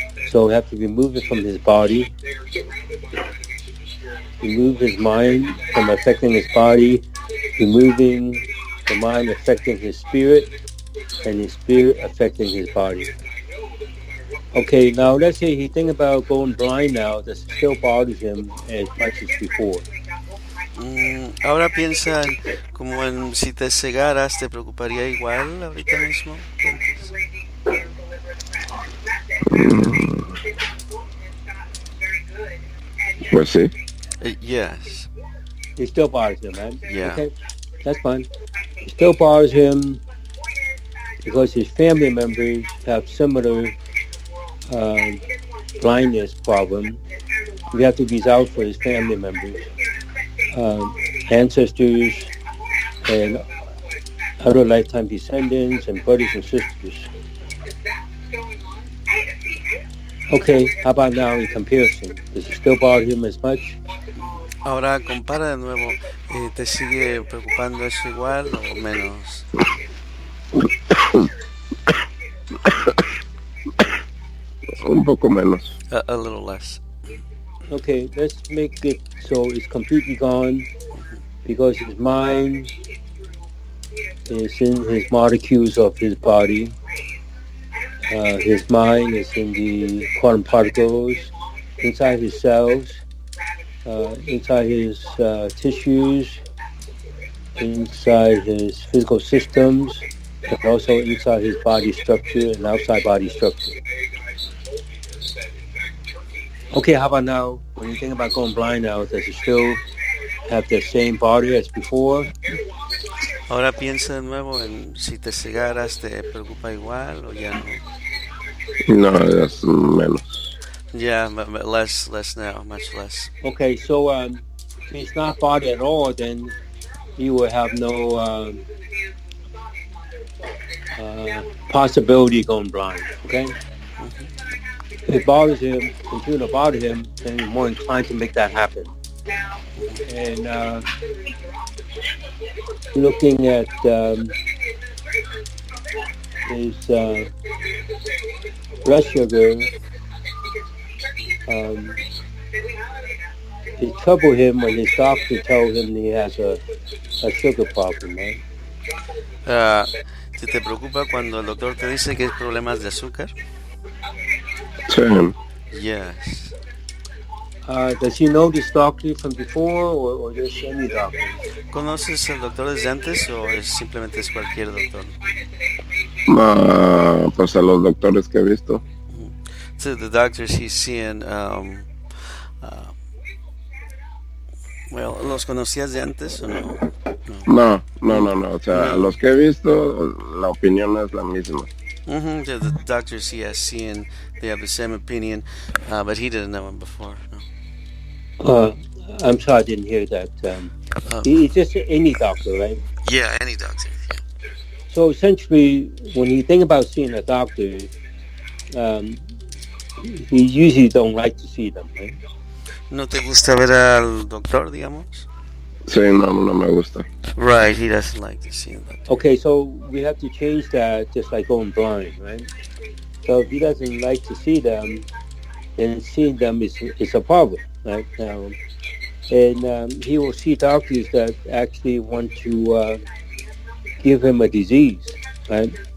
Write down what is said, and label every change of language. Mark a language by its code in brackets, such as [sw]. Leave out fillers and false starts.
[en] So we have to remove it from his body, remove his mind from affecting his body, removing the mind affecting his spirit, and his spirit affecting his body. Okay, now let's say he think about going blind now. That still bothers him as much as before. [es] Ahora piensa como en si te cegaras, ¿te preocuparía igual ahorita mismo? Pues sí. [en] Yes. It still bothers him, man. Yeah. Okay, that's fine. It still bothers him because his family members have similar blindness problem. We have to resolve for his family members, ancestors, and other lifetime descendants, and brothers and sisters. Okay, how about now in comparison? Does it still bother him as much? [es] Ahora compara de nuevo. ¿Te sigue preocupando eso igual o menos? Un poco menos. [en] A little less. Okay, let's make it so it's completely gone because his mind is in his molecules of his body. His mind is in the quantum particles, inside his cells, inside his tissues, inside his physical systems, and also inside his body structure and outside body structure. Okay, how about now? When you think about going blind now, does it still have the same body as before? [es] Ahora piensa de nuevo en si te cegaras, ¿te preocupa igual o ya no? No, es menos. [en] Yeah, less now, much less. Okay, so if it's not body at all, then he will have no possibility going blind. Okay, if it bothers him, continue to bother him, then you're more inclined to make that happen. And looking at his blood sugar, it troubled him when his doctor told him he has a sugar problem, right? [es] Si te preocupa cuando el doctor te dice que hay problemas de azúcar? Sí. [en] Yes. Does he know this doctor from before, or just any doctor? [es] ¿Conoces al doctor desde antes o simplemente es cualquier doctor? Pues a los doctores que he visto. [en] So the doctors he's seeing, well, [es] ¿los conocías de antes o no? No. O sea, los que he visto, la opinión es la misma. [en] The doctors he has seen, they have the same opinion, but he didn't know him before. No. I'm sorry, I didn't hear that. He's just any doctor, right? Yeah, any doctor. Yeah. So essentially, when you think about seeing a doctor, he usually don't like to see them, right? [es] ¿No te gusta ver al doctor, digamos? Sí, no me gusta. [en] Right, he doesn't like to see them. Okay, so we have to change that, just like going blind, right? So if he doesn't like to see them, then seeing them is a problem, right? Now, and he will see doctors that actually want to give him a disease, right?